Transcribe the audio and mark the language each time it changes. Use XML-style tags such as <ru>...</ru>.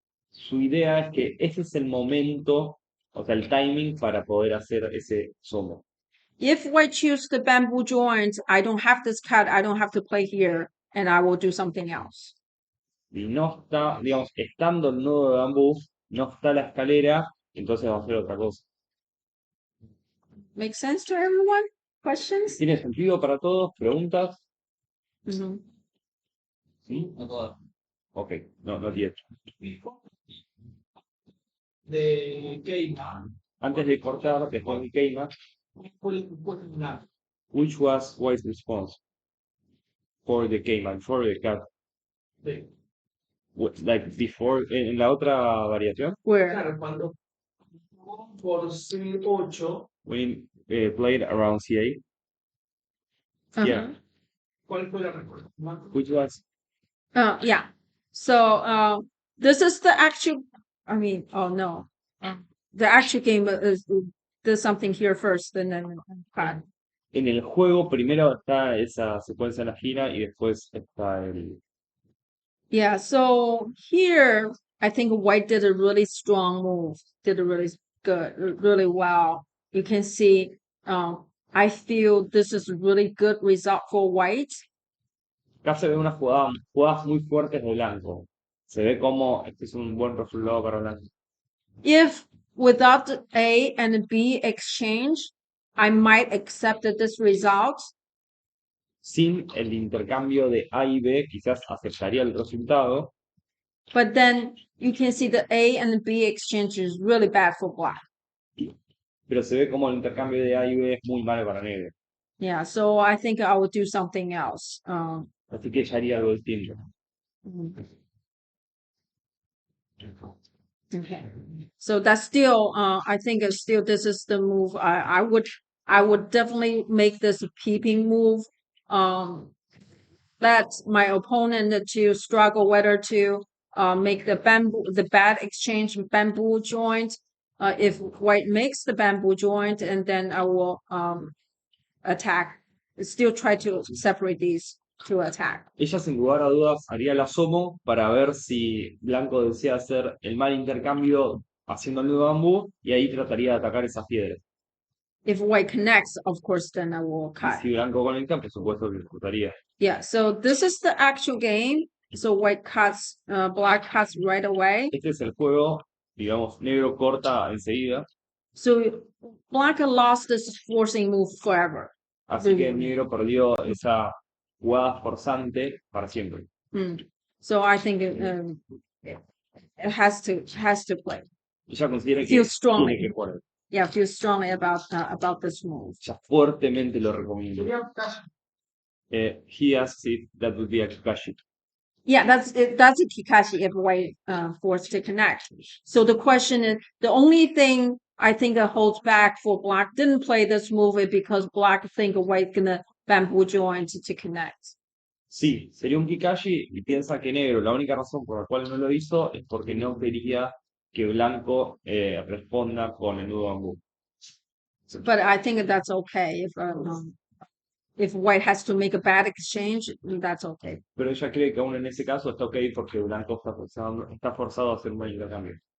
<es>Su idea es que ese es el momento, o sea, el timing para poder hacer ese somo.</es> <en>If white choose the bamboo joint, I don't have this cut. I don't have to play here, and I will do something else.</en> <es>Y no está, digamos, estando el nudo de bambú, no está la escalera, entonces va a hacer otra cosa.</es> <en>Make sense to everyone? Questions?</en> <es>¿Tiene sentido para todos? ¿Preguntas? Mhm. ¿Sí? No todas. Ok, no tiene. De Keima. Antes de cortar, después de queima, ¿Cuál fue el final?</es> <en>which was White's response for the queima, for the cut?</en> <es>Sí.</es> <en>Like before,</en> <es>en la otra variación,</es> <en>Where?</en> <es>Claro, cuando jugó por C8,</es> <en>when played around C8, yeah, Uh-huh.</en> <es>¿cuál fue la respuesta?</es> <en>which was Yeah. So this is the actual. I mean, oh no, the actual game is there's something here first, and then cut.</en> <es>en el juego, primero está esa secuencia en la gira y después está el.</es> <en>Yeah. So here, I think white did a really strong move. Did a really good, really well. You can see. I feel this is a really good result for white.</en> <es>Acá se ve una jugadas muy fuertes de blanco. Se ve como este es un buen resultado para blanco.</es> <en>If without the A and B exchange, I might accept this result.</en> <es>Sin el intercambio de A y B, quizás aceptaría el resultado,</es> <en>But then you can see the A and the B exchange is really bad for black.</en> <es>pero se ve como el intercambio de A y B es muy malo para negro.</es> <en>Yeah, so I think I would do something else.</en> <es>Así que ya haría algo distinto.</es> <en>Okay. So that's still, I think it's still this is the move. I would definitely make this a peeping move. Let my opponent to struggle whether to make the bad exchange bamboo joint. If white makes the bamboo joint, and then I will attack. Still try to separate these to attack.</en> <es>Ella sin lugar a dudas haría el asomo para ver si blanco desea hacer el mal intercambio haciendo el nudo de bambú y ahí trataría de atacar esas piedras.</es> <en>If white connects, of course, then I will</en> <es>Y</es> <en>cut.</en> <es>si blanco conecta, por supuesto que ejecutaría.</es> <en>Yeah, so this is the actual game. So white cuts, black cuts right away.</en> <es>Este es el juego, digamos, negro corta enseguida,</es> <en>So black lost this forcing move forever.</en> <es>así que el negro perdió esa jugada forzante para siempre.</es> <en>So I think it has to play.</en> <es>Ella considera que</es> <en>Feel strongly.</en> <es>tiene que jugar.</es> <en>Yeah, feel strongly about this move.</en> <es>Ella fuertemente lo recomiendo.</es> <en>He asks if that would be a Kakashi. Yeah, that's it. That's a Kikashi if white forced to connect. So the question is, the only thing I think that holds back for black didn't play this move is because black think white gonna bamboo join to connect.</en> <es>Sí, sería un Kikashi y piensa que negro, la única razón por la cual no lo hizo es porque no quería que blanco responda con el nudo bambú.</es> <en>But I think that's okay if white has to make a bad exchange, that's okay.</en> <es>Pero ella cree que aún en ese caso está ok porque blanco está forzado a hacer un buen intercambio.</es>